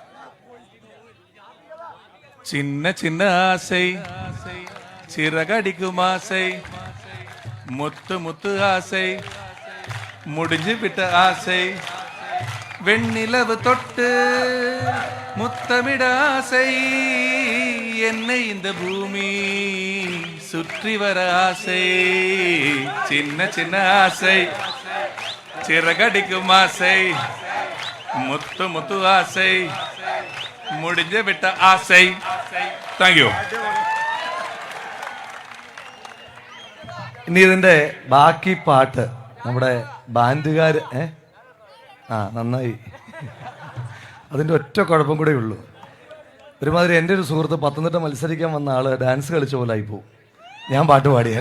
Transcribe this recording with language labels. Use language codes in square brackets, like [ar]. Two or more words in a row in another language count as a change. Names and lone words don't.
[ta] சின்ன சின்ன ஆசை சிறகடிக்கும் ஆசை, முத்து முத்து ஆசை முடிஞ்சு விட்ட ஆசை, வெண்ணிலவு தொட்டு முத்தமிட ஆசை, என்னை இந்த பூமி சுற்றி வர ஆசை, சின்ன சின்ன ஆசை சிறகடிக்கும் ஆசை, முத்து முத்து ஆசை முடிஞ்ச விட்ட ஆசை. [en] thank you. [ml] ഇനി ഇതിന്റെ ബാക്കി പാട്ട് നമ്മുടെ ബാൻഡുകാർ നന്നായി. അതിന്റെ ഒറ്റ കുഴപ്പം കൂടെ ഉള്ളൂ. ഒരുമാതിരി എൻ്റെ ഒരു സുഹൃത്ത് പത്തനംതിട്ട മത്സരിക്കാൻ വന്ന ആള് ഡാൻസ് കളിച്ച പോലെ ആയിപ്പോവും ഞാൻ പാട്ട് പാടിയാൽ.